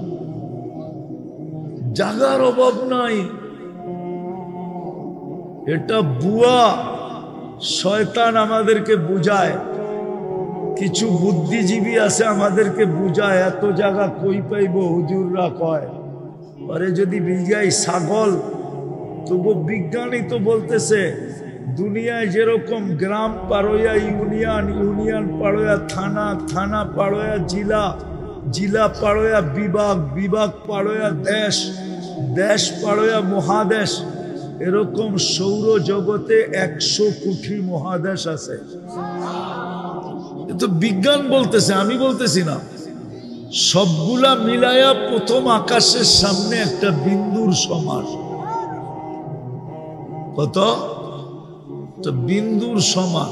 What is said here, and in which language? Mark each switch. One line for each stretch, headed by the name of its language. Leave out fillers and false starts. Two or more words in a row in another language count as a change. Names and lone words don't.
Bangla: জায়গার অভাব নাই। এটা বুয়া, শয়তান আমাদেরকে বুঝায়। কিছু বুদ্ধিজীবী আছে আমাদেরকে বুঝায়, এত জায়গা কই পাইব। হুজুররা কয় আরে যদি বিঘাই ছাগল, তবু বিজ্ঞানী তো বলতেছে দুনিয়ায় যেরকম গ্রাম পাড়োয়া ইউনিয়ন, ইউনিয়ন পাড়োয়া থানা, থানা পাড়োয়া জিলা, জিলা পাড়োয়া বিভাগ, বিভাগ পাড়োয়া দেশ, দেশ পাড়োয়া মহাদেশ। এরকম সৌরজগতে 100 কোটি মহাদেশ আছে। তো বিজ্ঞান বলতেছে, আমি বলতেছি না। সবগুলা মিলায়া প্রথম আকাশের সামনে একটা বিন্দুর সমান। কত? তো বিন্দুর সমান।